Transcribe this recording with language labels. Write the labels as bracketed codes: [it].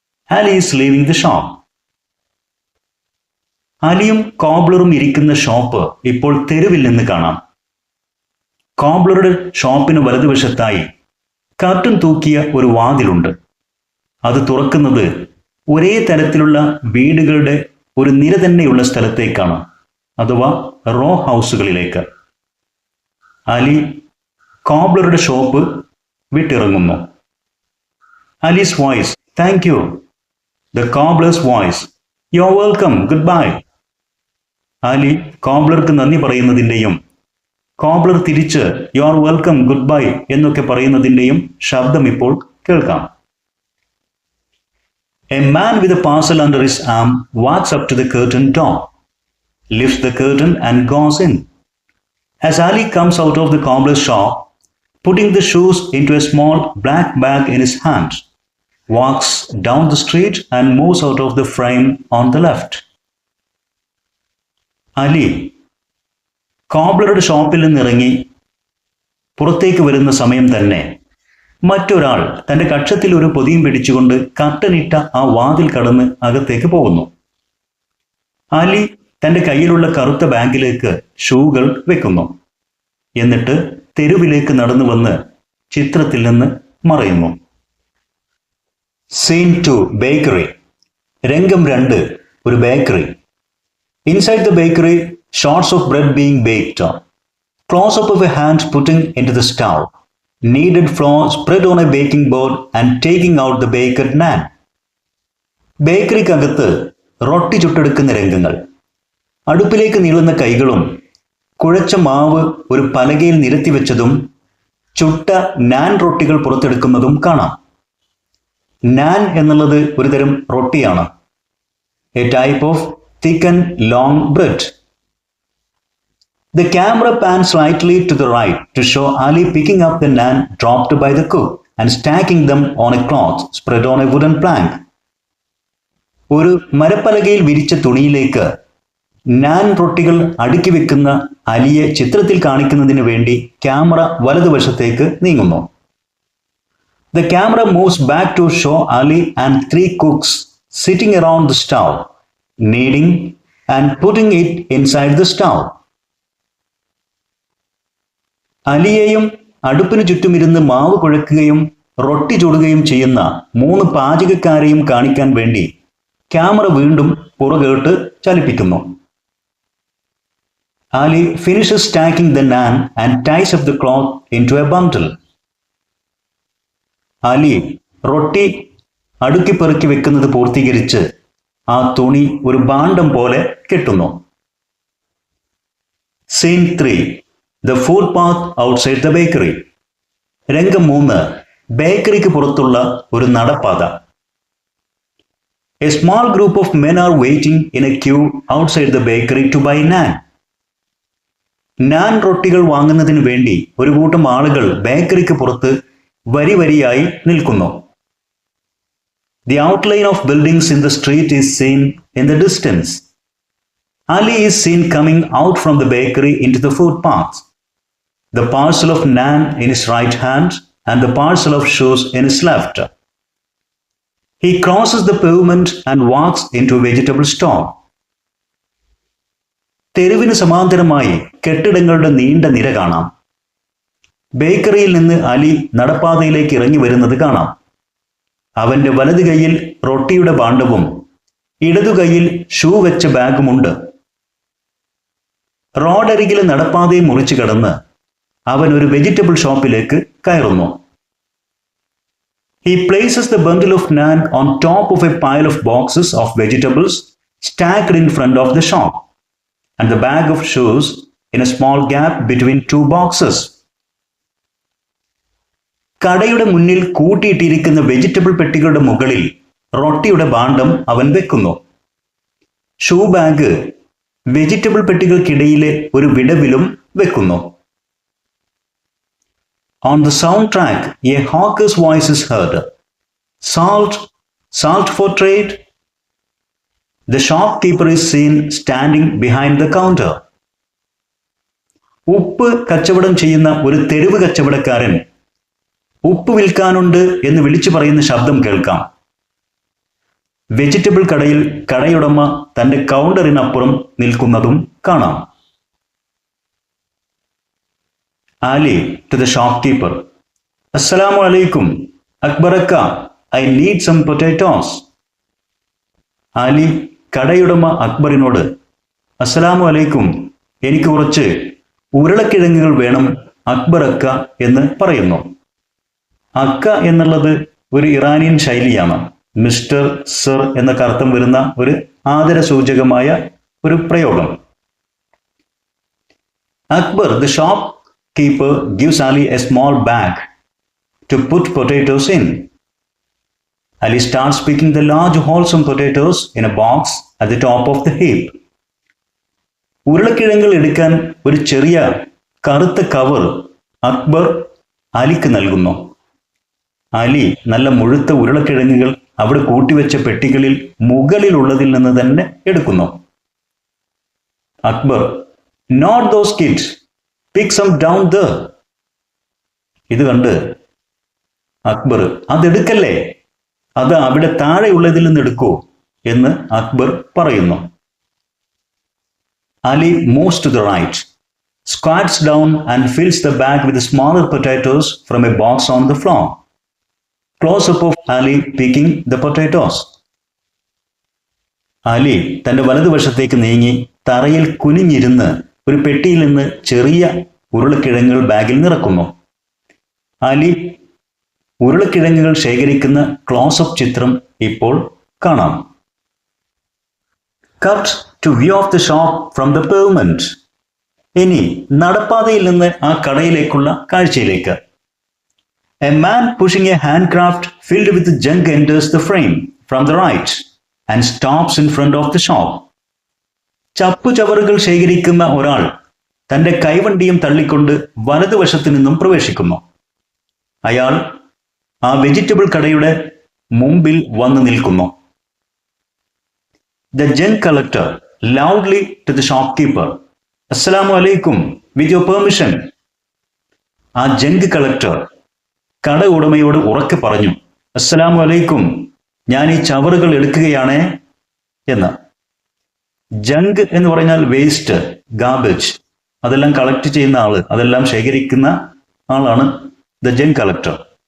[en] Ali is leaving the shop. [ml] അലിയും കോബ്ലറും ഇരിക്കുന്ന shop ഇപ്പോൾ തെരുവിൽ നിന്ന് കാണാം. കോബ്ലറുടെ ഷോപ്പിന് വലതുവശത്തായി കർട്ടൻ തൂക്കിയ ഒരു വാതിലുണ്ട്. അത് തുറക്കുന്നത് ഒരേ തരത്തിലുള്ള വീടുകളുടെ ഒരു നിര തന്നെയുള്ള സ്ഥലത്തേക്കാണ്, അഥവാ raw ഹൗസുകളിലേക്ക്. Ali കോബ്ലറുടെ shop വിട്ടിറങ്ങുന്നു. [en] Ali's voice: thank you. The cobbler's voice: you are welcome, good bye. [ml] Ali കോബ്ലർക്ക് നന്ദി പറയുന്നതിൻ്റെയും കോബ്ലർ തിരിച്ച് [en] you are welcome, good bye [ml] എന്നൊക്കെ പറയുന്നതിൻ്റെയും ശബ്ദം ഇപ്പോൾ കേൾക്കാം. [en] A man with a parcel under his arm walks up to the curtain door, lifts the curtain and goes in. As Ali comes out of the cobbler's shop, putting the shoes into a small black bag in his hand, walks down the street and moves out of the frame on the left. [ml] Ali കോബ്ലറുടെ ഷോപ്പിൽ നിന്നിറങ്ങി പുറത്തേക്ക് വരുന്ന സമയം തന്നെ മറ്റൊരാൾ തന്റെ കക്ഷത്തിൽ ഒരു പൊതിയും പിടിച്ചുകൊണ്ട് കർട്ടനിട്ട ആ വാതിൽ കടന്ന് അകത്തേക്ക് പോകുന്നു. അലി തന്റെ കയ്യിലുള്ള കറുത്ത ബാഗിലേക്ക് ഷൂകൾ വെക്കുന്നു. എന്നിട്ട് തെരുവിലേക്ക് നടന്നു വന്ന് ചിത്രത്തിൽ നിന്ന് മറയുന്നു. Scene 2, bakery. രംഗം 2, ഒരു bakery. [en] Inside the bakery, shots of bread being baked. Close up of a hand putting into the stove. Kneaded flour spread on a baking board and taking out the baked naan. [ml] ബേക്കറിക്കകത്ത് റൊട്ടി ചുട്ടെടുക്കുന്ന രംഗങ്ങൾ. അടുപ്പിലേക്ക് നീളുന്ന കൈകളും കുഴച്ച മാവ് ഒരു പലകയിൽ നിരത്തിവെച്ചതും ചുട്ട നാൻ റൊട്ടികൾ പുറത്തെടുക്കുന്നതും കാണാം. നാൻ എന്നുള്ളത് ഒരു തരം റൊട്ടിയാണ്. [en] A type of thick and long bread. The camera pans slightly to the right to show Ali picking up the naan dropped by the cook and stacking them on a cloth spread on a wooden plank. [ml] ഒരു മരപ്പലകയിൽ വിരിച്ച തുണിയിലേക്ക് നാൻ റൊട്ടികൾ അടുക്കി വെക്കുന്ന അലിയെ ചിത്രത്തിൽ കാണിക്കുന്നതിന് വേണ്ടി camera വലതുവശത്തേക്ക് നീങ്ങുന്നു. [en] The camera moves back to show Ali and 3 cooks sitting around the stove, kneading and putting it inside the stove. [ml] അലിയെയും അടുപ്പിന് ചുറ്റുമിരുന്ന് മാവ് കുഴക്കുകയും റൊട്ടി ചുടുകയും ചെയ്യുന്ന 3 പാചകക്കാരെയും കാണിക്കാൻ വേണ്ടി ക്യാമറ വീണ്ടും പുറകോട്ട് ചലിപ്പിക്കുന്നു. [en] Ali finishes stacking the naan and ties up the cloth into a bundle. [ml] Ali റൊട്ടി അടുക്കി പെറുക്കി വെക്കുന്നത് പൂർത്തീകരിച്ച് ആ തുണി ഒരു ഭാണ്ഡം പോലെ കെട്ടുന്നു. [en] Scene 3, The footpath outside the bakery. [ml] രംഗം 3, ബേക്കറിക്ക് പുറത്തുള്ള ഒരു നടപ്പാത. [en] A small group of men are waiting in a queue outside the bakery to buy naan. [ml] നാൻ റൊട്ടികൾ വാങ്ങുന്നതിന് വേണ്ടി ഒരു കൂട്ടം ആളുകൾ ബേക്കറിക്ക് പുറത്ത് വരി വരിയായി നിൽക്കുന്നു. [en] The outline of buildings in the street is seen in the distance. Ali is seen coming out from the bakery into the footpath, the parcel of naan in his right hand and the parcel of shoes in his left. He crosses the pavement and walks into a vegetable store. [ml] തെരുവിന് സമാന്തരമായി കെട്ടിടങ്ങളുടെ നീണ്ട നിര കാണാം. ബേക്കറിയിൽ നിന്ന് അലി നടപ്പാതയിലേക്ക് ഇറങ്ങി വരുന്നത് കാണാം. അവന്റെ വലതു കൈയിൽ റൊട്ടിയുടെ ഭാണ്ഡവും ഇടതു കൈയിൽ ഷൂ വെച്ച ബാഗുമുണ്ട്. റോഡരികിലെ നടപ്പാതയെ മുറിച്ചു കടന്ന് അവൻ ഒരു വെജിറ്റബിൾ ഷോപ്പിലേക്ക് കയറുന്നു. [en] He places the bundle of naan on top of a pile of boxes of vegetables stacked in front of the shop and the bag of shoes in a small gap between 2 boxes. [ml] കടയുടെ മുന്നിൽ കൂട്ടിയിട്ടിരിക്കുന്ന vegetable പെട്ടികളുടെ മുകളിൽ റൊട്ടിയുടെ ഭാണ്ഡം അവൻ വെക്കുന്നു. Shoe bag vegetable പെട്ടികൾക്കിടയിലെ ഒരു വിടവിലും വെക്കുന്നു. [en] On the soundtrack, a hawker's voice is heard. Salt, salt for trade. The shopkeeper is seen standing behind the counter. [ml] ഉപ്പ് കച്ചവടം ചെയ്യുന്ന ഒരു തെരുവ് കച്ചവടക്കാരൻ ഉപ്പ് വിൽക്കാനുണ്ട് എന്ന് വിളിച്ചു പറയുന്ന ശബ്ദം കേൾക്കാം. വെജിറ്റബിൾ കടയിൽ കടയുടമ തന്റെ കൗണ്ടറിനപ്പുറം നിൽക്കുന്നതും കാണാം. [en] Ali to the shopkeeper. Assalamu alaikum. Akbaraka, I need some potatoes. [ml] Ali കടയുടമ അക്ബറിനോട് അസ്സലാമു അലൈക്കും, എനിക്ക് കുറച്ച് ഉരുളക്കിഴങ്ങുകൾ വേണം അക്ബറക്ക എന്ന് പറയുന്നു. അക്ക എന്നുള്ളത് ഒരു ഇറാനിയൻ ശൈലിയാണ്. മിസ്റ്റർ, സർ എന്നൊക്കെ അർത്ഥം വരുന്ന ഒരു ആദരസൂചകമായ ഒരു പ്രയോഗം. [en] Akbar, the shopkeeper, gives Ali a small bag to put potatoes in. Ali starts picking the large wholesome potatoes in a box at the top of the heap. [ml] ഉരുളക്കിഴങ്ങുകൾ എടുക്കാൻ ഒരു ചെറിയ കറുത്ത കവർ അക്ബർ അലിക്ക് നൽകുന്നു. അലി നല്ല മുഴുത്ത ഉരുളക്കിഴങ്ങുകൾ അവിടെ കൂട്ടിവെച്ച പെട്ടികളിൽ മുകളിലുള്ളതിൽ നിന്ന് തന്നെ എടുക്കുന്നു. [en] Akbar, not those kids, pick some down there. [ml] ഇത് കണ്ട് അക്ബർ, അതെടുക്കല്ലേ, അത് അവിടെ താഴെയുള്ളതിൽ നിന്ന് എടുക്കൂ എന്ന് അക്ബർ പറയുന്നു. [en] Ali moves to the right, squats down and fills the bag with smaller potatoes from a box on the floor. Close-up of Ali picking the potatoes. [ml] Ali തന്റെ വലതുവശത്തേക്ക് നീങ്ങി തറയിൽ കുനിഞ്ഞിരുന്ന് ഒരു പെട്ടിയിൽ നിന്ന് ചെറിയ ഉരുളക്കിഴങ്ങുകൾ ബാഗിൽ നിറക്കുന്നു. അലി ഉരുളക്കിഴങ്ങുകൾ ശേഖരിക്കുന്ന ക്ലോസ്-അപ്പ് ചിത്രം ഇപ്പോൾ കാണാം. [en] Cut to view of the shop from the pavement. [ml] ഇനി നടപ്പാതയിൽ നിന്ന് ആ കടയിലേക്കുള്ള കാഴ്ചയിലേക്ക്. [en] A man pushing a handcraft filled with junk enters the frame from the right and stops in front of the shop. [ml] ചപ്പുചവറുകൾ ശേഖരിക്കുന്ന ഒരാൾ തന്റെ കൈവണ്ടിയും തള്ളിക്കൊണ്ട് വലതുവശത്തു നിന്നും പ്രവേശിക്കുന്നു. അയാൾ ആ വെജിറ്റബിൾ കടയുടെ മുമ്പിൽ വന്നു നിൽക്കുന്നു. [en] The junk collector loudly to the shopkeeper, Assalamu alaikum, with your permission. [ml] ആ ജങ്ക് കളക്ടർ കട ഉടമയോട് ഉറക്കെ പറഞ്ഞു, അസ്സലാമു അലൈക്കും, ഞാൻ ഈ ചവറുകൾ എടുക്കുകയാണേ എന്ന്. ജങ്ക് എന്ന് പറഞ്ഞാൽ വേസ്റ്റ്, ഗാർബേജ്, അതെല്ലാം കളക്ട് ചെയ്യുന്ന ആള്, അതെല്ലാം ശേഖരിക്കുന്ന ആളാണ് ദ ജങ്ക് കളക്ടർ.